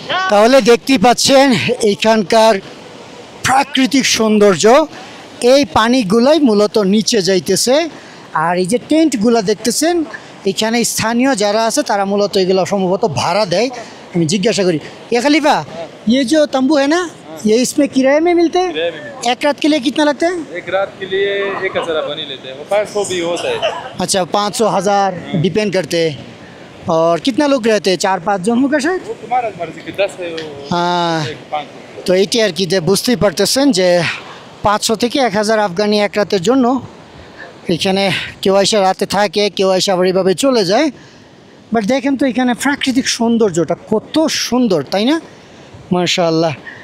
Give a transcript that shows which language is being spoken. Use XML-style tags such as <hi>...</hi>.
<bn>তাহলে দেখতেই পাচ্ছেন এখানকার প্রাকৃতিক সৌন্দর্য। এই পানিগুলাই মূলত নিচে যাইতেছে, আর এই যে টেন্টগুলো দেখতেছেন এখানে স্থানীয় যারা আছে তারা মূলত এগুলো সম্ভবত ভাড়া দেয়। আমি জিজ্ঞাসা করি, এ খলিফা,</bn> <hi>ये जो तंबू है ना, ये इसमें किराए में मिलते हैं? किराए में मिलते एक रात के लिए कितना लगता है? हैं। एक रात के लिए 1000 बनी लेते हैं, वो 500 भी होता है। अच्छा 500 1000 डिपेंड करते हैं। और कितना लोग रहते हैं? 4-5 জন होगा शायद। वो तुम्हारा मर्जी की 10 है वो,</hi> <bn>হ্যাঁ,</bn> <hi>500।</hi> <bn>তো এইটি আর কি, যে বুঝতেই পারতেছেন যে 500 থেকে 1000 আফগানি এক রাতের জন্য এখানে কেউ এসে রাতে থাকে, কেউ এসে আবার এইভাবে চলে যায়। বাট দেখেন তো এখানে প্রাকৃতিক সৌন্দর্যটা কত সুন্দর, তাই না? মাশাআল্লাহ।</bn>